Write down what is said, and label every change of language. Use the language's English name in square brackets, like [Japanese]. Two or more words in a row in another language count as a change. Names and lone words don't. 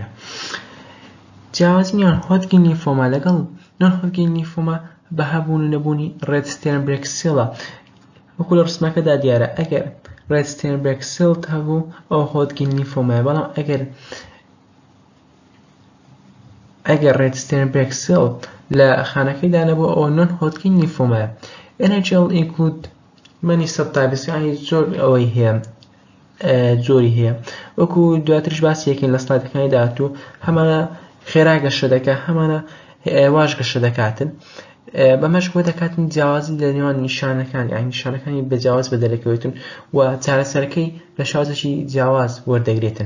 [Central Kurdish] جیاوازی نێوان هۆدگین لیمفۆما لەگەڵ نۆن هۆدگین لیمفۆما بە هەبوون و نەبوونی ڕێد ستێرنبێرگ سێڵە. وەکو لە ڕسمەکەدا دیارە ئەگەر ڕێد ستێرنبێرگ سێڵت هەبوو ئەو هۆدگین لیمفۆمایە، بەڵام ئەگەر ڕێد ستێرنبێرگ سێڵ لە خانەکەیدا نەبوو ئەوە نۆن هۆدگین لیمفۆمایە. [English] NHL include many subtypes، [Central Kurdish] یعنی زۆر ئەوەی هەیە، زۆری هەیە. وەکو دواترش باسی یەکەین لە سلایدەکانی داهاتوو، هەمانە خێرا گەشە دەکات، هەمانە واش گەشە دەکاتن. بەمەش بۆ دەکاتن جیاوازی لە نێوان نیشانەکان، یعنی نیشانەکانی بەجیاواز بەدەرەکەوێتن و چارەسەرەکەی لە شازێکی جیاواز وەردەگرێتن.